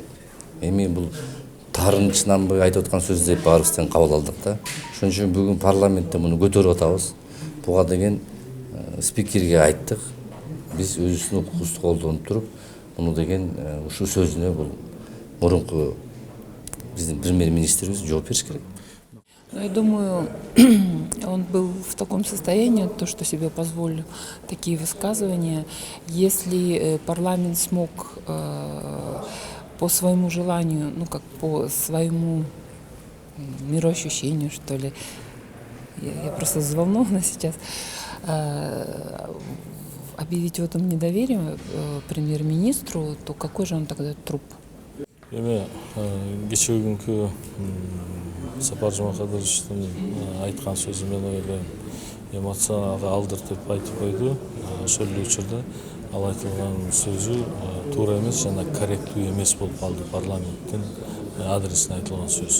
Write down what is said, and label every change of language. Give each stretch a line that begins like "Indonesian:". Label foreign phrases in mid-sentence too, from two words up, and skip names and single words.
Kyrgyz: Эми бул тарынычынан айтып аткан сөз деп баарыбыз тең кабыл алдык да. Ошон үчүн бүгүн парламентте муну көтөрүп атабыз. Буга деген спикерге айттык. Биз өзүбүздүн укугубузду колдонуп туруп, муну деген ушул сөзүнө бул мурунку биздин премьер-министрибиз жооп бериш керек.
Russian: Я думаю, он был в таком состоянии, то, что себе позволил такие высказывания. Если парламент смог по своему желанию, ну как по своему мироощущению, что ли, я просто взволнована сейчас, объявить в этом недоверие премьер-министру, то какой же он тогда труп?
Kyrgyz: Эми кечээ күнкү Сапар Жумакадыровичтин айткан сөзү мен ойлойм эмоцияга алдыртып айтып койду. Ошол эле учурда ал айтылган сөзү туура эмес жана корректүү эмес болуп калды парламенттин адресине айтылган сөз.